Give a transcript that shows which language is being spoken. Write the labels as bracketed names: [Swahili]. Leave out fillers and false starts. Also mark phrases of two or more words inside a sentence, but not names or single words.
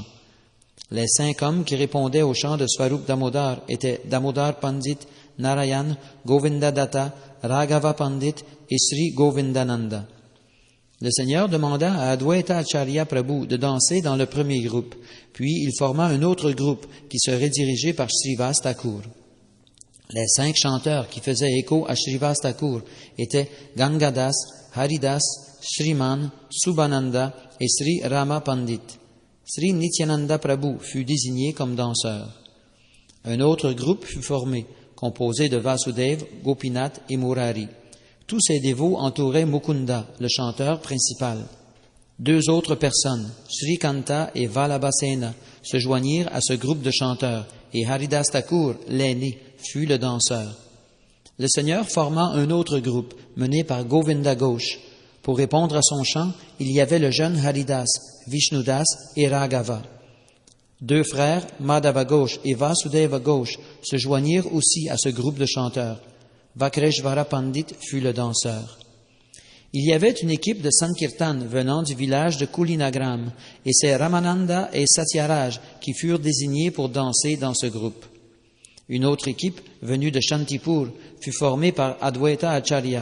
[French] Les 5 hommes qui répondaient au chant de Svarup Damodar étaient Damodar Pandit, Narayan, Govinda Datta, Raghava Pandit et Sri Govindananda. Le Seigneur demanda à Advaita Acharya Prabhu de danser dans le premier groupe, puis il forma un autre groupe qui serait dirigé par Shrivas Thakur. Les 5 chanteurs qui faisaient écho à Shrivas Thakur étaient Gangadas, Haridas, Shriman, Subhananda et Sri Rama Pandit. Sri Nityananda Prabhu fut désigné comme danseur. Un autre groupe fut formé, composé de Vasudev, Gopinath et Murari. Tous ces dévots entouraient Mukunda, le chanteur principal. 2 autres personnes, Sri Kanta et Vallabhasena, se joignirent à ce groupe de chanteurs, et Haridas Thakur, l'aîné, fut le danseur. Le Seigneur forma un autre groupe, mené par Govinda Ghosh. Pour répondre à son chant, il y avait le jeune Haridas, Vishnudas et Raghava. 2 frères, Madhava Ghosh et Vasudeva Ghosh, se joignirent aussi à ce groupe de chanteurs. Vakreshvara Pandit fut le danseur. Il y avait une équipe de Sankirtan venant du village de Kulinagram, et c'est Ramananda et Satyaraj qui furent désignés pour danser dans ce groupe. Une autre équipe, venue de Shantipur, fut formée par Advaita Acharya.